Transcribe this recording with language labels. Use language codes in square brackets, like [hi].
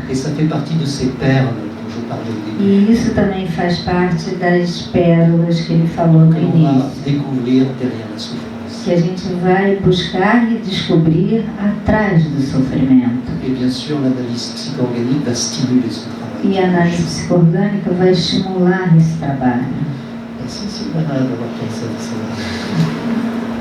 [fr] Et ça fait partie de ces perles dont je parlais au début, [pt] E isso também faz parte das pérolas que ele falou no [fr] que l'on va [pt] início, [fr] découvrir derrière la souffrance. [pt] que a gente vai buscar e descobrir atrás do sofrimento. [fr] Et bien sûr, l'analyse psycho-organique va stimuler ce travail. [pt] E a análise psicorgânica vai estimular esse trabalho. [fr] Merci Sylvana d'avoir pensé à ça.